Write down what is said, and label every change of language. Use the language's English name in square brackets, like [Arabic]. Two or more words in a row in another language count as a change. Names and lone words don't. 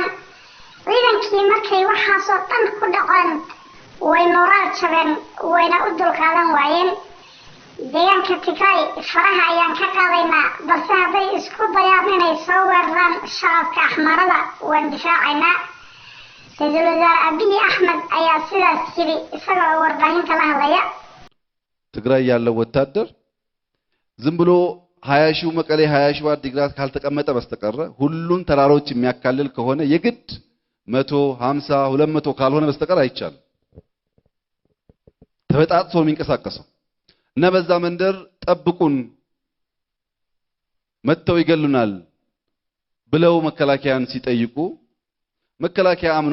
[Somali] ciidankii markay waxaasoo dhan ku dhaceen way moraal jabeen wayna u dulqaadan waayeen. deegaanka Tigray faraha ayaan ka qaadaynaa balse hadday isku dayaan inay soo weeraraan shacabka axmaarada waan difaacaynaa. ra-iisul wasaare Abiy Ahmed ayaa sidaas yidhi isagoo warbaahinta la hadlaya. [Amharic] ትግራይ ያለው ወታደር ዝም ብሎ 20 ሺው መቀሌ 20 ሺው አዲግራት ካልተቀመጠ በስተቀር ሁሉን ተራሮች የሚያካልል ከሆነ የግድ 150 200 ካልሆነ በስተቀር አይቻልም። ተበጣጥሶ የሚንቀሳቀሰው እና በዛ መንደር ጠብቁን መተው ይገሉናል ብለው መከላከያን ሲጠይቁ መከላከያ አምኖ